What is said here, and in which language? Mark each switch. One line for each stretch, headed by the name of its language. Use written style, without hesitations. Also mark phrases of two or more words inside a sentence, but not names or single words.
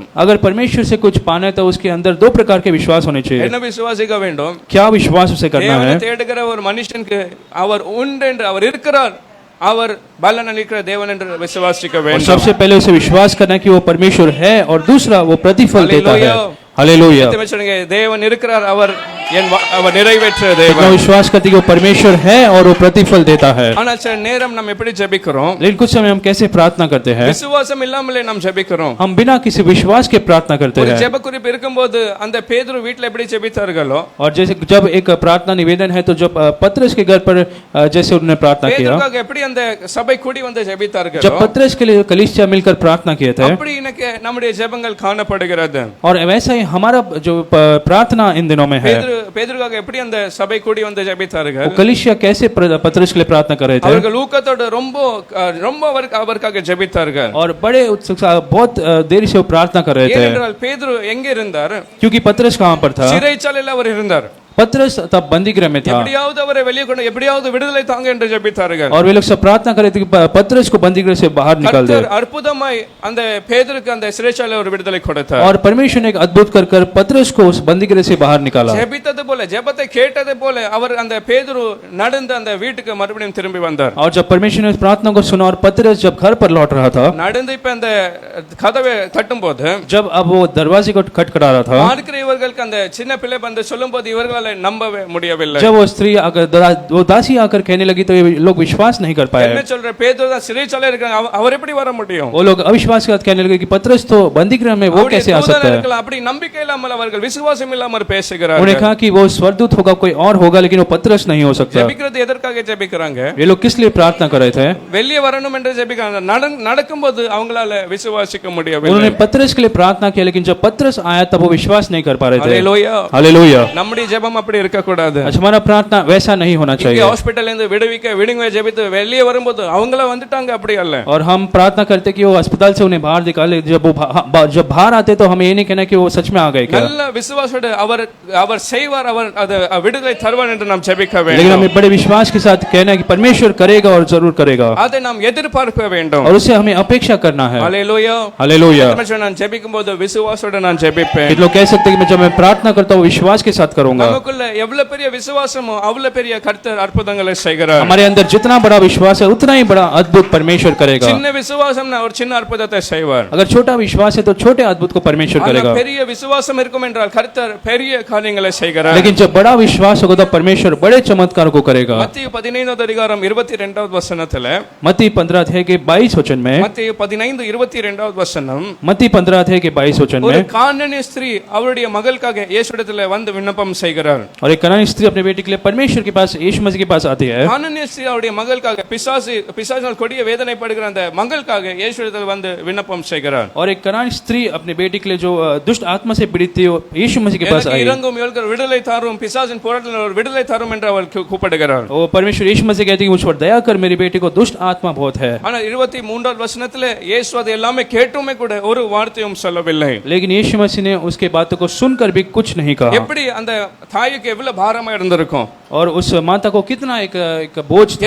Hindi: अगर परमेश्वर से कुछ पाना है तो उसके अंदर दो प्रकार के विश्वास होने चाहिए.
Tamil: என்ன விசுவாசிக்க வேண்டும்?
Hindi: क्या विश्वास उसे करना
Tamil: தேவனை
Hindi: है?
Tamil: தேடுகிற ஒரு மனுஷனுக்கு அவர் உண்டென்று அவர் இருக்கிறார், அவர் பலன் அளிக்கிற தேவன் என்று விசுவாசிக்க
Hindi: और
Tamil: வேண்டும்.
Hindi: सबसे पहले उसे विश्वास करना है कि वो परमेश्वर है, और दूसरा वो प्रतिफल देता है. हालेलुया.
Tamil: தேவன் இருக்கிறார், அவர் அவர் நிறைவேற்ற
Hindi: इतना
Tamil: தேவன்.
Hindi: विश्वास करते कि वो परमेश्वर है और वो प्रतिफल देता है.
Tamil: ஆனால் சில நேரம் நம்ம எப்படி ஜெபிக்கிறோம்?
Hindi: लेकिन कुछ समय हम कैसे प्रार्थना करते हैं?
Tamil: விசுவாசம் இல்லாமலே நாம் ஜெபிக்கிறோம்.
Hindi: हम बिना किसी विश्वास के प्रार्थना करते
Tamil: ஒரு
Hindi: हैं.
Tamil: ஜெப குறிப்பு இருக்கும்போது அந்த பேதுரு வீட்ல எப்படி ஜெபித்தார்களோ,
Hindi: और जैसे जब एक प्रार्थना निवेदन है तो जब पतरस के घर पर जैसे उन्होंने प्रार्थना किया,
Tamil: பேதுருக்காக எப்படி அந்த சபை கூடி வந்து ஜெபித்தார்களோ,
Hindi: जब पतरस के लिए कलीसिया मिलकर प्रार्थना किए थे,
Tamil: அப்படி இன்னைக்கு நம்முடைய ஜெபங்கள் காணப்படுகிறது.
Hindi: और वैसा ही हमारा जो प्रार्थना इन दिनों में है.
Tamil: பேதுருக்காக எப்படி அந்த சபை கூடி வந்து ஜெபித்தார்கள்?
Hindi: वो कलीसिया कैसे पतरस के लिए प्रार्थना कर रहे थे,
Tamil: அவர்கள் ஊக்கத்தோடு ரொம்ப ரொம்ப அவருக்காக ஜெபித்தார்கள்.
Hindi: और बड़े उत्सुक बहुत देर से वो प्रार्थना कर रहे थे.
Tamil: ஏனென்றால் பேதுரு எங்க இருந்தார்?
Hindi: क्योंकि पतरस कहाँ पर था?
Tamil: சிறைச்சாலையில் அவர் இருந்தார்.
Hindi: पतरस तब बंदी गृह में था,
Tamil: எப்படியாவது அவரை வெளியே கொண்டு எப்படியாவது விடுதலை தாங்க என்று ஜெபித்தார்கள்.
Hindi: और वे लोग सब प्रार्थना कर रहे थे कि पतरस को बंदी गृह से बाहर निकाल दे.
Tamil: கர்த்தர் அற்புதமாய் அந்த பேதுருக்கு அந்த சிறைச்சாலையில் ஒரு விடுதலை கொடுத்தார்.
Hindi: और परमेश्वर ने एक अद्भुत कर पतरस को उस बंदी गृह से बाहर निकाला.
Tamil: ஜெபித்தது போல ஜெபத்தை கேட்டது போல அவர் அந்த பேதுரு நடந்து அந்த வீட்டுக்கு மறுபடியும் திரும்பி வந்தார்.
Hindi: और जब परमेश्वर ने उस प्रार्थना को सुना और पतरस जब घर पर लौट रहा था,
Tamil: நடந்து இப்ப அந்த கதவை தட்டும்போது
Hindi: जब अब वो दरवाजे को खटखटा रहा था,
Tamil: பார்க்கிற இவர்களுக்கு அந்த சின்ன பிள்ளை வந்து சொல்லும்போது இவர்களால நம்பவே முடியவில்லை.
Hindi: जब वो स्त्री आकर वो दासी आकर कहने लगी तो ये लोग विश्वास नहीं कर पाए.
Tamil: என்ன சொல்ற, பேதுரு தான் சிறைச்சாலையில் இருக்காங்க, அவர் எப்படி வர முடியும்?
Hindi: वो लोग अविश्वास के साथ कहने लगे कि पतरस तो बंदी गृह में, वो कैसे आ सकता है?
Tamil: அப்படி நம்பிக்கை இல்லாமல் அவர்கள் விசுவாசம் இல்லாமல் பேசுகிறார்கள்.
Hindi: उन्होंने कहा कि वो स्वर्गदूत होगा, कोई और होगा, लेकिन वो पतरस नहीं हो सकता.
Tamil: ஜெபிக்கிறது எதற்காக ஜெபிக்கிறாங்க?
Hindi: ये लोग किस लिए प्रार्थना कर रहे थे?
Tamil: வெளியே வரணும் என்று ஜெபிக்கிறாங்க. நடக்கும்போது அவங்களால விசுவாசிக்க முடியவில்லை.
Hindi: उन्होंने पतरस के लिए प्रार्थना किया, लेकिन जब पतरस आया तब वो विश्वास नहीं कर पा रहे थे. हालेलुया. हालेलुया.
Tamil: நம்முடைய ஜெபம் அப்படி இருக்க கூடாது.
Hindi: हमारा प्रार्थना वैसा नहीं होना चाहिए.
Tamil: ஹாஸ்பிடல்ல இருந்து விடுவிக்க ஜெபித்து வெளியே வரும்போது அவங்கள வந்துட்டாங்க, அப்படி அல்ல.
Hindi: और हम प्रार्थना करते कि वो अस्पताल से उन्हें बाहर निकाले, जब बाहर आते तो हमें ये नहीं कहना कि वो सच में आ गए क्या.
Tamil: நல்ல விசுவாசத்தோடு அவர் செய்வார், அவர் அது விடுதலை தருவார் என்று நாம் ஜெபிக்க
Hindi: लेकिन
Tamil: வேண்டும்.
Hindi: हमें बड़े विश्वास के साथ कहना है कि परमेश्वर करेगा और जरूर करेगा,
Tamil: அதை நாம் எதிர்பார்க்க வேண்டும்.
Hindi: और उसे हमें अपेक्षा करना है.
Tamil: ஹalleluya.
Hindi: हालेलुया.
Tamil: நான் ஜெபிக்கும்போது விசுவாசத்தோடு நான் ஜெபிப்பேன்.
Hindi: लोग कह सकते हैं कि जब मैं प्रार्थना करता हूँ विश्वास के साथ करूंगा.
Tamil: நமக்குள்ள எவ்வளவு பெரிய விசுவாசமோ அவ்வளவு பெரிய கர்த்தர் அற்புதங்களை செய்கிறார்.
Hindi: हमारे अंदर जितना बड़ा विश्वास है उतना ही बड़ा अद्भुत परमेश्वर करेगा.
Tamil: சின்ன விசுவாசம்னா ஒரு சின்ன அற்புதத்தை செய்வார்.
Hindi: अगर छोटा विश्वास है तो छोटे अद्भुत को परमेश्वर करेगा.
Tamil: பெரிய விசுவாசம் இருக்கும் என்றால் கர்த்தர் பெரிய காரியங்களை செய்கிறார்.
Hindi: लेकिन जब बड़ा विश्वास होगा तो परमेश्वर बड़े चमत्कार को करेगा.
Tamil: மத்தேயு 15வது அதிகாரம் 22வது வசனத்துல,
Hindi: मत्ती 15 अध्याय के 22 वचन में,
Tamil: மத்தேயு 15:22வது வசனம்,
Hindi: मत्ती 15 अध्याय के 22 वचन
Tamil: ஒரு
Hindi: में,
Tamil: கானானிய ஸ்திரீ அவருடைய மகளுக்காக இயேசுவிடத்தில் வந்து விண்ணப்பம் செய்கிறார்.
Hindi: और एक कनानी स्त्री अपने बेटे के लिए परमेश्वर के पास, यीशु मसीह के पास आती है.
Tamil: கானானிய ஸ்திரீ அவருடைய மகளுக்காக பிசாசினால் கொடிய வேதனைப்படுகிற அந்த மகளுக்காக இயேசுவிடத்தில் வந்து விண்ணப்பம் செய்கிறார்.
Hindi: और एक कनानी स्त्री अपने बेटे के लिए जो दुष्ट आत्मा से पीड़ित थी, वो यीशु मसीह के पास आई.
Tamil: இறங்கும் இவளுக்கு விடுதலை தாரும், பிசாசின் போராட்டத்தில் ஒரு விடுதலை தாரும் என்று அவள் கூப்பிடுகிறார்.
Hindi: वो परमेश्वर यीशु मसीह कहती है कि मुझ पर दया कर, मेरे बेटे को दुष्ट आत्मा बहुत है.
Tamil: ஆனால் 23வது வசனத்துல இயேசு அதை எல்லாமே கேட்டுமே கூட ஒரு வார்த்தையும் சொல்லவில்லை.
Hindi: लेकिन यीशु मसीह ने उसके बातों को सुनकर भी कुछ नहीं कहा.
Tamil: எப்படி அந்த தாய்க்கு எவ்வளவு பாரமா இருந்திருக்கும்,
Hindi: और उस माता को कितना एक बोझ था.